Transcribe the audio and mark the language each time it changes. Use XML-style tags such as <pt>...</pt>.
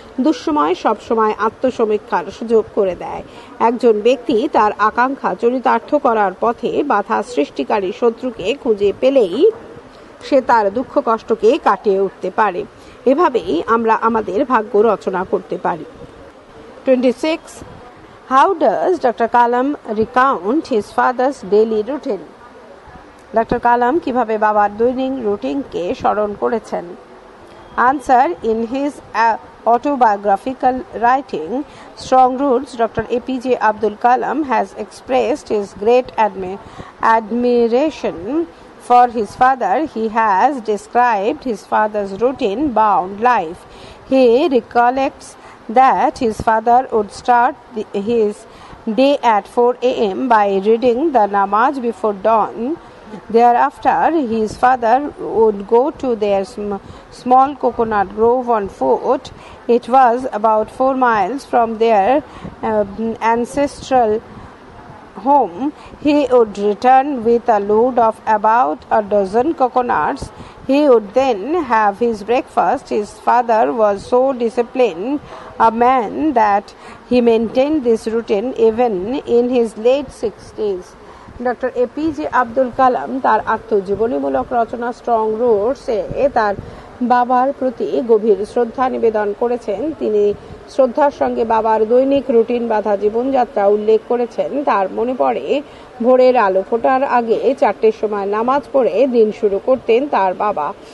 <bn>দুঃসময় সবসময় আত্মসমীক্ষার সুযোগ করে দেয়। একজন ব্যক্তি তার আকাঙ্ক্ষা চরিতার্থ করার পথে বাধা সৃষ্টিকারী শত্রুকে খুঁজে পেলেই সে তার দুঃখ কষ্টকে কাটিয়ে উঠতে পারে। এভাবেই আমরা আমাদের ভাগ্য রচনা করতে পারি।</bn> <en>26. How does Dr. Kalam recount his father's daily routine?</en> <bn>Doctor কালাম কিভাবে বাবার দৈনিক রুটিনকে স্মরণ করেছেন?</bn> <en>Answer. In his autobiographical writing, Strong Roots, Dr. APJ Abdul Kalam has expressed his great admiration for his father. He has described his father's routine-bound life. He recollects that his father would start his day at 4 a.m. by reading the namaz before dawn. Thereafter, his father would go to their small coconut grove on foot. It was about 4 miles from their ancestral home. He would return with a load of about a dozen coconuts. He would then have his breakfast. His father was so disciplined a man that he maintained this routine even in his late 60s.</en> <bn>Doctor APJ Abdul Kalam তার আত্মজীবনীমূলক রচনা strong রোডসে তার বাবার প্রতি গভীর শ্রদ্ধা নিবেদন করেছেন। তিনি শ্রদ্ধার সঙ্গে বাবার দৈনিক রুটিন বাঁধা জীবনযাত্রা উল্লেখ করেছেন। তার মনে পড়ে ভোরের আলো ফোটার আগে 4টের সময় নামাজ পড়ে দিন শুরু করতেন তার বাবা।</bn>